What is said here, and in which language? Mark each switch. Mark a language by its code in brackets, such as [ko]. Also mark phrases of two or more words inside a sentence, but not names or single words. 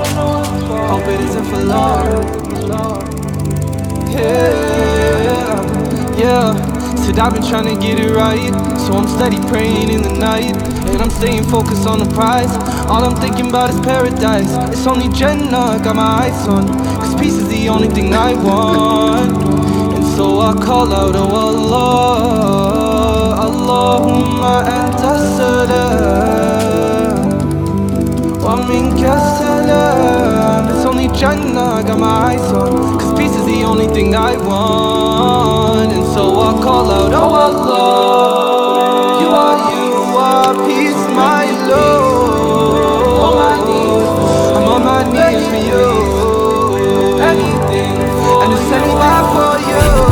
[en] Hope it isn't for long. Yeah. Said I've been trying to get it right, so I'm steady praying in the night, and I'm staying focused on the prize. All I'm thinking about is paradise. It's only Jannah, got my eyes on, cause peace is the only thing I want. And so I call out, oh Allah, [ar] اللهم أنت السلام ومنك السلام. [en] It's only Jannah, got my eyes on, cause peace is the only thing I want. And so I call out, oh Allah, you are peace, my Lord. I'm on my knees for you, anything, and it's anywhere for you.